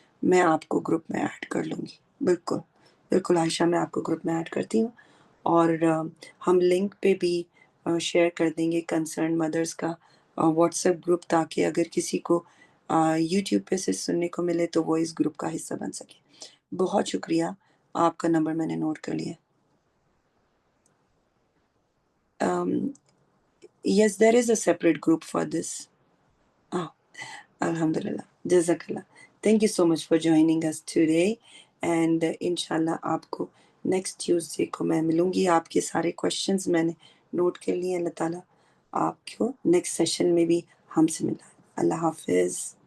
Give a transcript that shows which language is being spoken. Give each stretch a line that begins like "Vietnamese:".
Urdu: میں آپ کو گروپ میں ایڈ کر لوں گی. بالکل بالکل عائشہ میں آپ کو گروپ میں ایڈ کرتی ہوں اور ہم لنک پہ بھی شیئر کر دیں گے کنسرن مدرس کا واٹس ایپ گروپ تاکہ اگر کسی کو یوٹیوب پہ سے سننے کو ملے تو وہ اس گروپ کا حصہ بن سکے. بہت شکریہ. آپ کا نمبر میں نے نوٹ کر لیا.
English: Yes, there is a separate group for this. Oh, Alhamdulillah. Jazakallah. Thank you so much for joining us today.
Urdu: And inshallah آپ کو نیکسٹ ٹیوزڈے کو میں ملوں گی. آپ کے سارے کوشچنز میں نے نوٹ کر لیے. اللہ تعالیٰ آپ کو نیکسٹ سیشن میں بھی ہم سے ملا. اللہ حافظ.